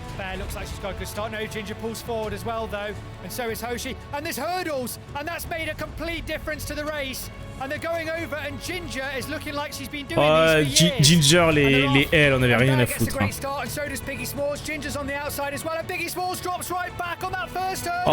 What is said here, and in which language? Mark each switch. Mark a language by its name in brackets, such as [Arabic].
[English] Bear looks like she's got a good start. No, Ginger pulls forward as well, though. And so is Hoshi. And there's hurdles. And that's made a complete difference to the race. And they're going over. And Ginger is looking like she's been doing these for years. [French] Ginger, les ailes, on avait rien à foutre. Hein. [English] And so does Piggy Smalls. Ginger's on the outside as well. And Piggy Smalls drops right back on that first hurdle.